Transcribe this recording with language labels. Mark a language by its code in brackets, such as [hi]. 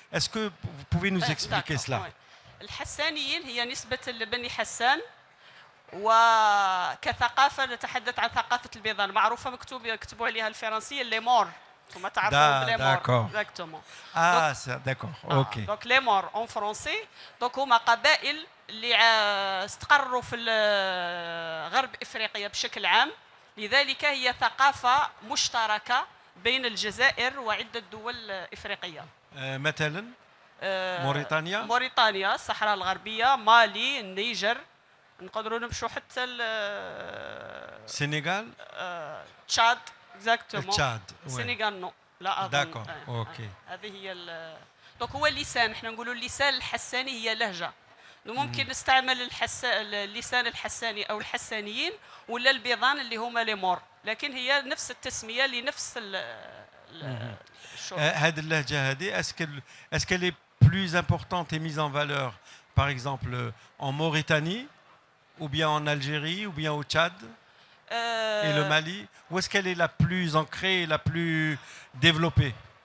[fr] Est-ce que vous pouvez nous expliquer cela? [ar] الحسانيين هي نسبة لبني حسان، وكثقافة نتحدث عن ثقافة البيضان معروفة، يكتبوا عليها الفرنسية لي مور، ثم تعرفوا بلي مور. [fr] Exactement. Ah, d'accord. Ok. Donc les morts en français. Donc [ar] هما قبائل اللي استقروا في غرب افريقيا بشكل عام، لذلك هي ثقافة مشتركة بين الجزائر وعدة دول افريقية. مثلا موريتانيا، الصحراء الغربية، مالي، النيجر، نقدروا نمشوا حتى السنغال، تشاد. [fr] اكزاكتومون [ar] تشاد. السنغال نو، لا اظن. [fr] داكور. اوكي. [ar] هذه هي دونك هو اللسان، احنا نقولوا اللسان الحساني هي لهجة. ممكن نستعمل اللسان الحساني او الحسانيين ولا البيضان اللي هما لي مور، لكن هي نفس التسمية لنفس الشعوب. هذه اللهجة هذه [fr] est-ce qu'elle est plus importante et mise en valeur par exemple en Mauritanie ou bien en Algérie ou bien au Tchad et le Mali, ou est-ce qu'elle est la plus ancrée et la plus développée?